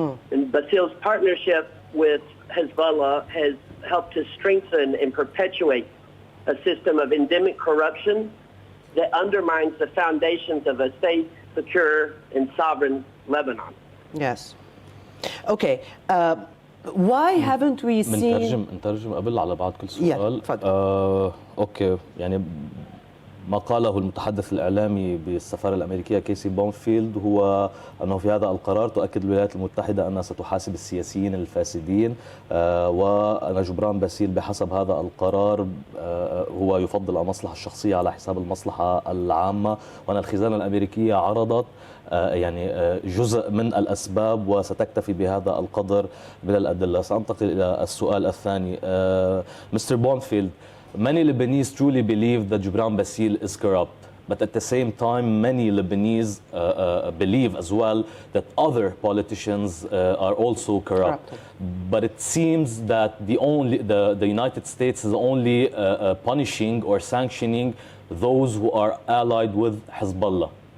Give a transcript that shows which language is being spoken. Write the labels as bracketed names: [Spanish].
[English] And Basil's partnership with Hezbollah has helped to strengthen and perpetuate a system of endemic corruption that undermines the foundations of a safe, secure, and sovereign Lebanon. Yes. Okay. Why haven't we seen... [Arabic] نترجم قبل على بعض كل سؤال. اوكي، يعني ما قاله المتحدث الإعلامي بالسفارة الأميركية كاسي بنفيلد هو أنه في هذا القرار تؤكد الولايات المتحدة أنها ستحاسب السياسيين الفاسدين، وأن جبران باسيل بحسب هذا القرار هو يفضل المصلحة الشخصية على حساب المصلحة العامة، وأن الخزانة الأمريكية عرضت يعني جزء من الأسباب وستكتفي بهذا القدر من الأدلة. سأنتقل إلى السؤال الثاني. [English] Mr. Bonfield, many Lebanese truly believe that Jebran Basil is corrupt, but at the same time, many Lebanese believe as well that other politicians are also corrupt. But it seems that the United States is only punishing or sanctioning those who are allied with Hezbollah.